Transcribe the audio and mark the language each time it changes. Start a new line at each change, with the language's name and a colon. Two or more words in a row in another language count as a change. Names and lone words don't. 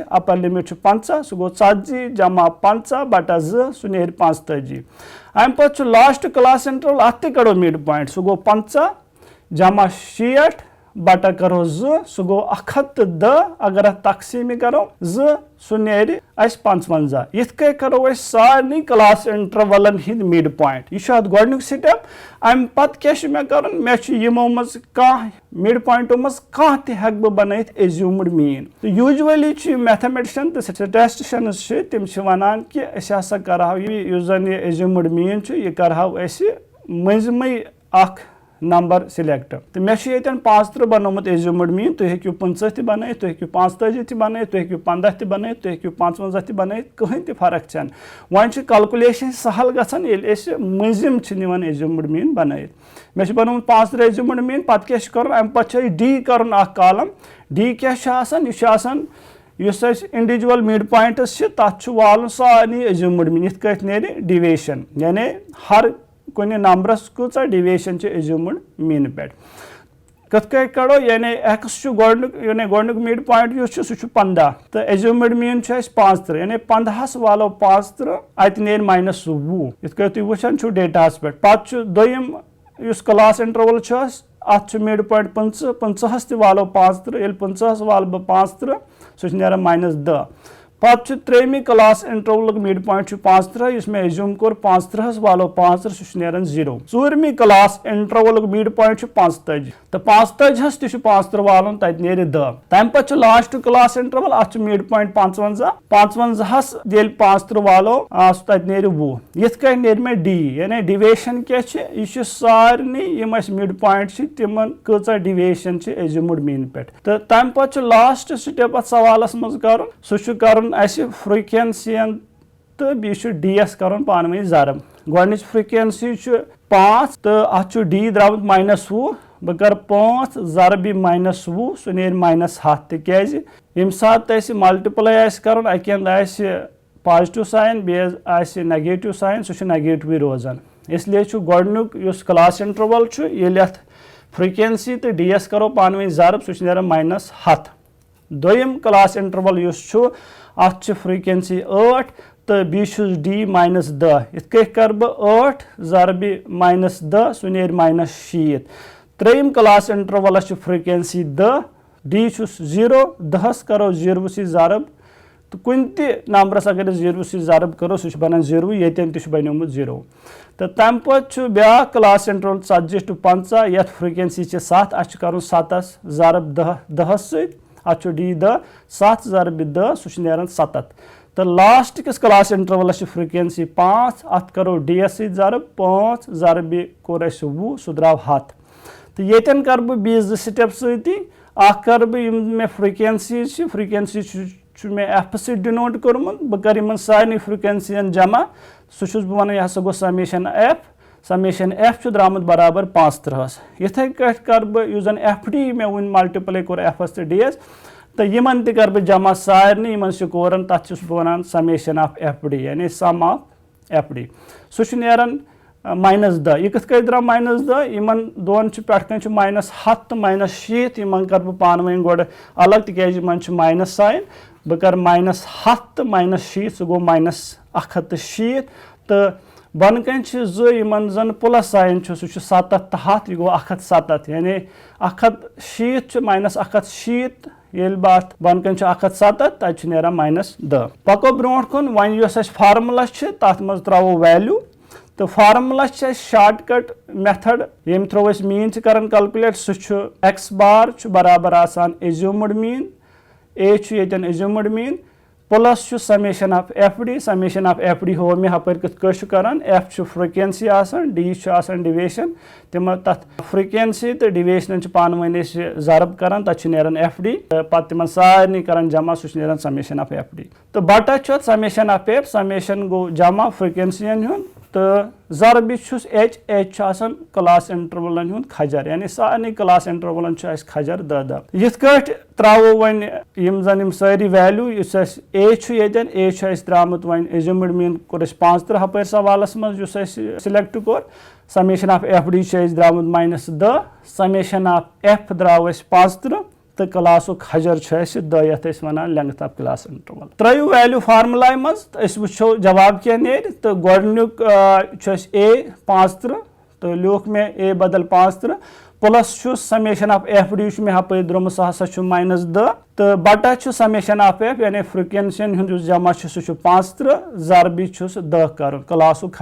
English: upper limit
Kashmiri: 50 सह गो 40 जमा 50 बटा 2 सह नीर 45 अम पे
English: last class interval
Kashmiri: अत कड़ो मिड पॉइंट सह गो 50 जमा 60 बटा करो 2 सह गो 110 अगर अत तकसीम करो 2 सह नीर 55 यथ करो सारे क्लास इंटरवलन हिंद
English: mid point
Kashmiri: यह गोडनुक स्टेप अम पत क्या मे कर मे यमो मज कह मिड पॉइंटो मज कह तक बह बनत
English: assumed mean
Kashmiri: तो
English: usually mathematician
Kashmiri: तो स्टैटिस्टिशियंस तम वन कि असा करहो यह जन
English: assumed mean
Kashmiri: यह करहो मजमे
English: number select
Kashmiri: तो मे 35 बनोमुत
English: assumed mean
Kashmiri: तुम हेकू 50 तह बन तुम हेकू 45 तह बन तुम हेकू 15 तह बन तुम हेकू 55 तह बन कहीं तह फर्क छन वन कैलकुलेशन सहल गसान ये मजिम निवान
English: assumed mean
Kashmiri: बन मे बनोमुत 35
English: assumed mean
Kashmiri: पत क्या कर अम पे डी कर
English: column D
Kashmiri: क्या
English: individual mid
Kashmiri: पॉइंट्स तथ वाल सारे
English: assumed mean
Kashmiri: यथ कट नीर डिविएशन यानी हर कुछ नंबरस कूचा
English: deviation assumed mean
Kashmiri: पे कत कड़ो यानी एक्स यानी गोडनुक
English: mid point
Kashmiri: सह 15 तो
English: assumed mean
Kashmiri: 35 यानी 15 वालो 35 अत नीर -20 इत तुम वुचान डेटास पे पत दोयम
English: class interval
Kashmiri: अत
English: mid point
Kashmiri: 50 वालो 35 ये 50 वाल बह 35 सह नेरान -10 पत त्रेमी
English: class interval mid point
Kashmiri: 35 इस मे एज्यूम कोर 35 वालो 35 सह नेरान 0 चूरमी
English: class interval mid point
Kashmiri: 45 तो 45 तह 35 वालन तत नीर 10 तम पे
English: last class interval
Kashmiri: अत
English: mid point
Kashmiri: 55 55 ये 35 वालो तत नीर 20 यथ कट नीर मे डी यानी डिविएशन क्या यह सारे
English: mid point
Kashmiri: तिमन कचा
English: deviation assumed mean
Kashmiri: पे तो तम पे
English: last step
Kashmiri: अत सवालस मज कर सह फ्रिक्वेंसियन तो बीस डी कर पानी जरब गोडनिच फ्रिक्वेंसी 5 तो अत डी द्रामुत -20 बह कर 5 जरब -20 सह नीर -7 तिज यम सात मल्टीप्लाई कर अक
English: positive sign
Kashmiri: बे
English: negative sign
Kashmiri: सह नेगेटिव रोजान इसलिए गोडनुक
English: class interval
Kashmiri: ये फ्रीक्वेंसी तो ds करो पान वन जरब सह -100 दोयम
English: class interval
Kashmiri: अत फ्रीक्वेंसी 8 तो बी d -10 इत कर बह 8 जरब -10 सह नेर -60 त्रेयम
English: class interval
Kashmiri: फ्रीक्वेंसी 10 d 0 10 करो 0 सी जरब तो कुन नंबरस अगर 0 सी जरब करो सह बनान 0 यन तह बनियोमुत 0 तो तम पे ब्या
English: class interval 40 to 50
Kashmiri: ये फ्रीक्वेंसी 7 अत कर 7 जरब 10 सत d 10 7 जरब 10 सह नेरान 70 तो लास्ट किस
English: class interval frequency
Kashmiri: 5 अत करो ds जरब 5 जरब कोर 20 सह द्राव 100 तो ये कर बह बीस स्टेप सती कर बह फ्रीक्वेंसी मे एफ सत डिनोट कोर्मुत बह कर सारे फ्रीक्वेंसियन जमा सह वन यह गो समेशन एफ द्रामुत बराबर 35 इथे कर बह जन एफ डी मे वन मल्टीप्ले कोर एफ तो डी एस तो यमन कर बह जमा सारे स्कोरन तथ वन
English: summation of F D
Kashmiri: यानी
English: sum of F D
Kashmiri: सह नेरान -10 यह कथ द्राव -10 इन दोन पे -10 तो -60 इन कर बह पान वन गो अलग तक
English: minus sign
Kashmiri: बह कर -10 तो -60 सह गो -160 तो बन कन इन जन
English: plus sign
Kashmiri: सह 70 तो 100 यह गो 170 यानी 160 -160 ये बात बन कन 170 तक नेरान -10 पको ब्रोह कुन वन फार्मूला तथ मज त्रो वैल्यू तो
English: formula shortcut method
Kashmiri: यम थ्रो मीन कर कैलकुलेट सह
English: x bar
Kashmiri: बराबर आसान
English: assumed mean A assumed mean plus summation of F D
Kashmiri: हो मे हपर कथ करान एफ फ्रीक्वेंसी आसान डी डिवेशन तिम तथ फ्रीक्वेंसी तो डिवेशन पान वन जरब करान तथ नेरान एफ डी पे तिम सारे करान जमा सह नेरान
English: summation of F D
Kashmiri: तो बटा
English: summation of F
Kashmiri: समेशन गो जमा फ्रीक्वेंसियन हुन तो जरब एच क्लास इंटरवलन हुन खजर यानी सारे क्लास इंटरवलन खजर 10 यथ त्रो वन जन सारी वैल्यू ए द्रामुत वन
English: assumed mean
Kashmiri: कोर 35 हपर सवालस मज सिलेक्ट कोर
English: summation of F D
Kashmiri: द्रामुत -10
English: summation of F
Kashmiri: द्राव 35 तो क्लास खजर 10 ये वन
English: length of class interval
Kashmiri: त्रो
English: value formula
Kashmiri: मज वो जवाब क्या नेर तो गोडनुक ए 35 तो लिख मे ए बदल 35
English: plus summation of F D
Kashmiri: मे हपर द्रोम सह -10 तो बटा
English: summation of F
Kashmiri: यानी फ्रीक्वेंसियन जमा सह 35 जरब 10 कर क्लास